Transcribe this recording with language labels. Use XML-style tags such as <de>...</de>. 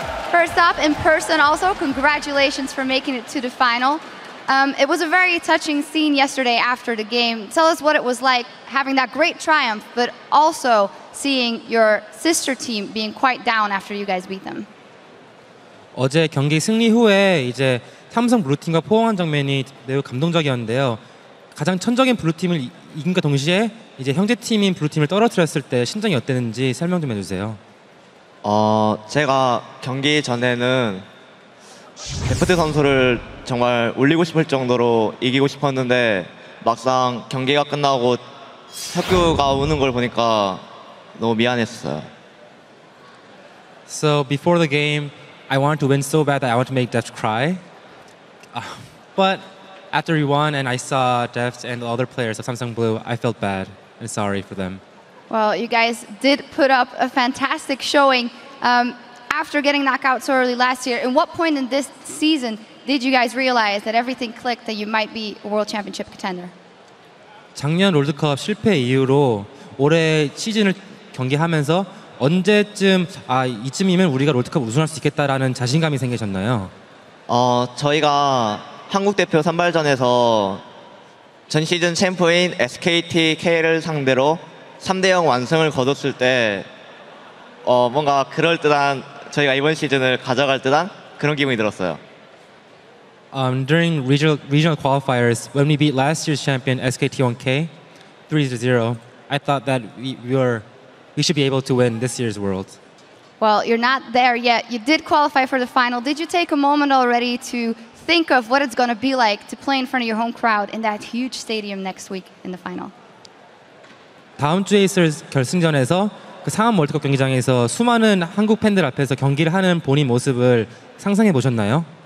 <en>First off, in person also, congratulations for making it to the final. It was a very touching scene yesterday after the game. Tell us what it was like having that great triumph, but also seeing your sister team being quite down after you guys beat them.</en> <ko>어제 경기 승리 후에 이제 삼성 블루팀과 포옹한 장면이 매우 감동적이었는데요. 가장 천적인 블루팀을 이긴과 동시에 이제 형제팀인 블루팀을 떨어뜨렸을 때 심정이 어땠는지 설명 좀 해주세요. 제가 경기 전에는 데프트 선수를 정말 올리고 싶을 정도로 이기고 싶었는데 막상 경기가 끝나고 석규가 우는 걸 보니까 너무 미안했어요.</ko> <en>So before the game, I wanted to win so bad that I wanted to make Deft cry. But after we won and I saw Deft and the other players of Samsung Blue, I felt bad and sorry for them. Well, you guys did put up a fantastic showing after getting knocked out so early last year. At what point in this season did you guys realize that everything clicked, that you might be a World Championship contender?</en> <ko>작년 롤드컵 실패 이후로 올해 시즌을 경기하면서 언제쯤 이쯤이면 우리가 롤드컵 우승할 수 있겠다라는 자신감이 생기셨나요? 저희가 한국 대표 선발전에서 전 시즌 챔프인 SKT-K를 상대로 3대0 완승을 거뒀을 때 뭔가 그럴듯한 저희가 이번 시즌을 가져갈 듯한 그런 기분이 들었어요.</ko> <en>During regional qualifiers, when we beat last year's champion SKT1K 3-0, I thought that we should be able to win this year's World. Well, you're not there yet. You did qualify for the final. Did you take a moment already to think of what it's going to be like to play in front of your home crowd in that huge stadium next week in the final?</en> <ko>다음 주에 있을 결승전에서 그 상암 월드컵 경기장에서 수많은 한국 팬들 앞에서 경기를 하는 본인 모습을 상상해 보셨나요?</ko>